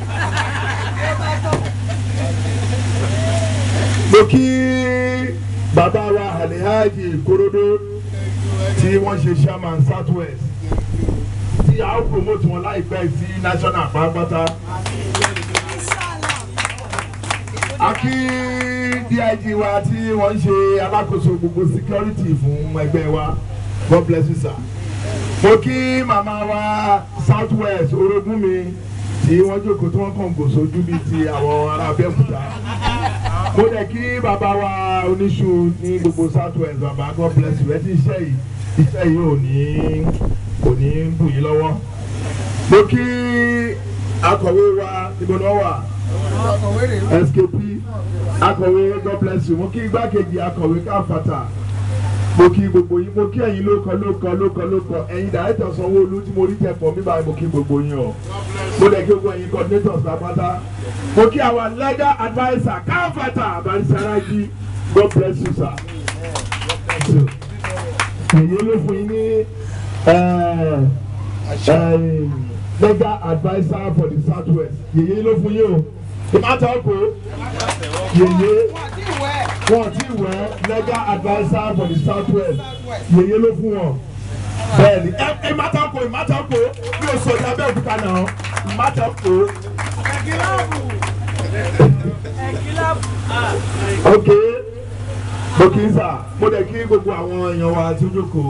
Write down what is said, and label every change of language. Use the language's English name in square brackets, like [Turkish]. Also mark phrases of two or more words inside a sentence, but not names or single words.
[Yoruba] Mo kí bàbá wa Alhaji Korodo tí wọ́n ṣe chairman Southwest tí a ó promote wọn láìpẹ́ sí national pátápátá. A kí DIG wa tí wọ́n ń ṣe alákòóso gbogbo security fún ẹgbẹ́ wa. [English] God bless you sir. [Yoruba] Mo kí màmá wa Southwest orogún mi tí wọ́n jókòó tí wọ́n kàn gò sójú bíi ti àwọn ará Abẹ́òkúta. Mo dẹ̀ kí bàbá wa oníṣu ní gbogbo Southwest bàbá [English] God bless you [Yoruba] ẹ ti iṣẹ́ yìí ò ní bù yín lọ́wọ́. Mo kí akọ̀wé wa níbo ni wọ́n wà SKP akọ̀wé [English] God bless you. [Yoruba] Mo kí igbákejì akọ̀wé káfàtà. Mo kí gbogbo yín, mo kí ẹ̀yin lóko ẹ̀yin Director Sanwó-Olú tí mo rí tẹ̀pọ̀ mi báyìí mo kí gbogbo yín o. Mo dẹ̀ kí gbogbo ẹ̀yin coordinators lápáta. Mo kí [English] our legal adviser [Yoruba] káfàtà Barisaraji [English] God bless you sir. [Yoruba] Èyí ló fún yín ní [English] legal adviser for the Southwest. [Yoruba] Yèyé ló fún yín o. Ìmọ̀tà ọkọ̀ yèyé wọ́n ti wẹ̀ [English] legal adviser for the Southwest. [Yoruba] Yèyé ló fún wọn. Bẹ́ẹ̀ni ìmọ̀tà ọkọ̀ bí o sọ̀rọ̀ Abẹ́òkúta náà ìmọ̀tà ọkọ̀. Ok, mo kì í sà, mo dẹ̀ kí gbogbo àwọn èèyàn wa tó jókòó.